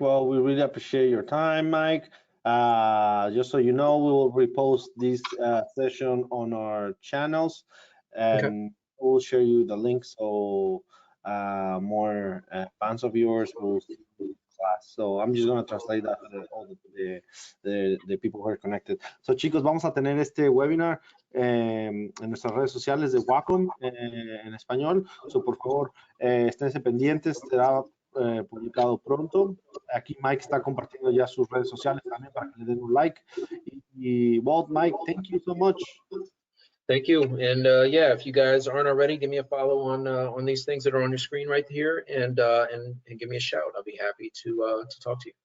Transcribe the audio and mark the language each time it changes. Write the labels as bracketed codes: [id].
[en] Well, we really appreciate your time, Mike. Just so you know, we will repost this session on our channels, and Okay. we'll share you the link so more fans of yours will see the class. So I'm just going to translate that for all the people who are connected. [es] So chicos, vamos a tener este webinar en nuestras redes sociales de Wacom en español. So por favor, esténse pendientes, será publicado pronto. Aquí Mike está compartiendo ya sus redes sociales también para que le den un like. [en] Y Walt, Mike, thank you so much. Thank you. And yeah, if you guys aren't already, give me a follow on these things that are on your screen right here, and give me a shout. I'll be happy to talk to you.